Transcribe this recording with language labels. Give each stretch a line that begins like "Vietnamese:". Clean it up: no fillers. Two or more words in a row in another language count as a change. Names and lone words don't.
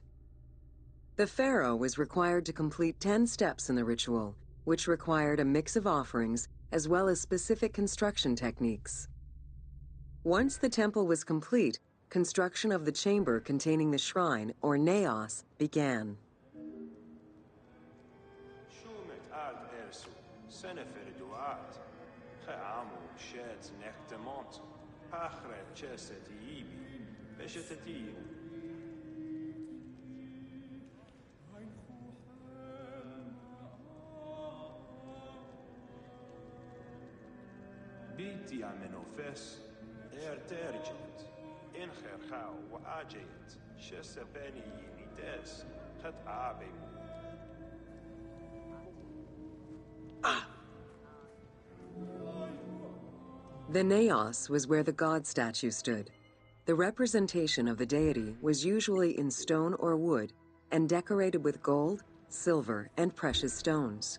English: The pharaoh was required to complete 10 steps in the ritual, which required a mix of offerings as well as specific construction techniques. Once the temple was complete, construction of the chamber containing the shrine, or naos, began.
Ancient Egyptian: Shumet alt ersu, senefer duat, cheamu shet nektemont, achre cheset ibi, veshetetiu. بيتي منوفس ارترجت ان خرخاو واجيت شسباني نيتاس خد عابي
English: The naos was where the god statue stood. The representation of the deity was usually in stone or wood and decorated with gold, silver, and precious stones.